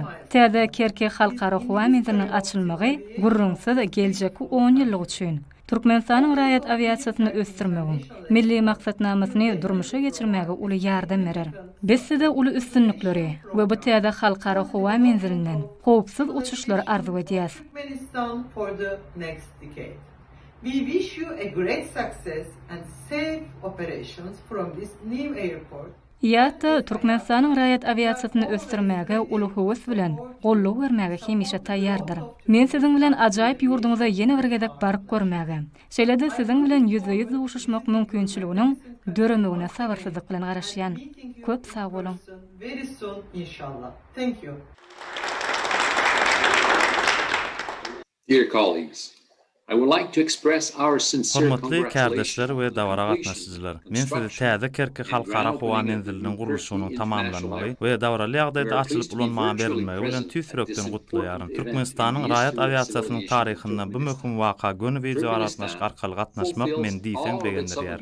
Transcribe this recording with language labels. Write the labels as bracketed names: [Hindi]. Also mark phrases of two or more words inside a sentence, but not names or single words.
[Turkmen] Täze Kerki halkara Howa Menziliniň açylmagy gurrunsyz geljeki 10 ýyllyk üçin Türkmenistanyň raýat aviasiýasyny ösdürmegi, milli maksatnamasyny durmuşa geçirmäge uly ýardam berer. Biz size uly üstünlikleri we bu täze halkara Howa Menziliniň howpsuz uçuşlary arzu edýäs. [English] Turkmenistan for the next decade. We wish you a great success and safe operations from this new airport. [Turkmen] Ýa-da Türkmenistanyň raýat aviasiýasyny ösdürmäge uly höwes bilen golluk bermäge hemişe taýýardyr. Men siziň bilen ajaýyp ýurduňyza ýene bir gezek baryp görmäge, şeýle-de siziň bilen ýüze-ýüz uguşuşmak mümkinçiliginiň döremegine sabyrsyzlyk bilen garaşýan. Köp sag bolun. [English] Very soon, inshallah. Thank you. Dear colleagues, I would like to express our sincere [Turkmen] Hormatly kardeşler we dawara gatnaşyjylar. Men sizi täze Kerki halkara howa menziliniň gurulşynyň tamamlanmagy we dawraly ýagdaýda açylyp ulanmagy berilmegi bilen tüýsürekden gutlaýaryn. Türkmenistanyň raýat aviasiýasynyň taryhyndan bu möhüm waka göni video aratnaşyk arkaly gatnaşmak men diýsem begenler ýer.